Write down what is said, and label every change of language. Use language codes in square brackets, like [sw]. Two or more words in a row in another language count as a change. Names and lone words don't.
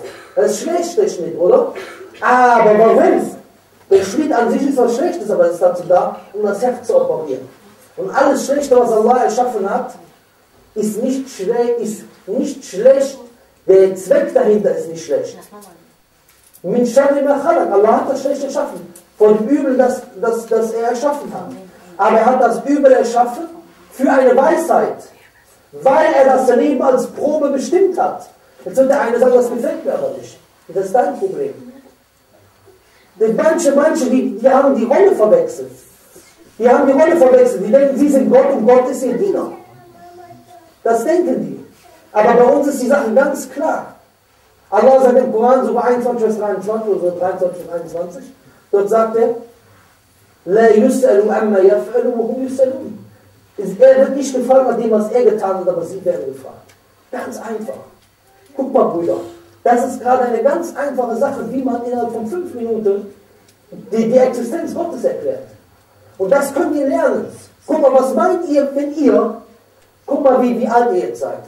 [de] Das ist schlecht, der Schnitt, oder? Aber warum? Der Schnitt an sich ist was Schlechtes, aber es ist dazu da, um das Herz zu operieren. Und alles Schlechte, was Allah erschaffen hat, ist nicht schlecht. Der Zweck dahinter ist nicht schlecht. [ar] مِن شَرِّ مَا خَلَقَ. [de] Allah hat das Schlechte erschaffen. Von dem Übel, das er erschaffen hat. Aber er hat das Übel erschaffen für eine Weisheit. Weil er das Leben als Probe bestimmt hat. Jetzt wird der eine sagen, das gefällt mir aber nicht. Das ist dein Problem. Denn manche, die haben die Rolle verwechselt. Die denken, sie sind Gott und Gott ist ihr Diener. Das denken die. Aber bei uns ist die Sache ganz klar. Allah sagt im Koran, Surah 21, Vers 23 oder so 23, Vers 21, dort sagt er, [ar] لَا يُسْأَلُ أَمَّا يَفْعَلُ وَهُمْ يُسْأَلُونَ. [de] Er wird nicht gefragt nach dem, was er getan hat, aber sie werden gefragt. Ganz einfach. Guck mal, Brüder, das ist gerade eine ganz einfache Sache, wie man innerhalb von 5 Minuten die Existenz Gottes erklärt. Und das könnt ihr lernen. Guck mal, was meint ihr, wenn ihr, guck mal, wie alt ihr jetzt seid.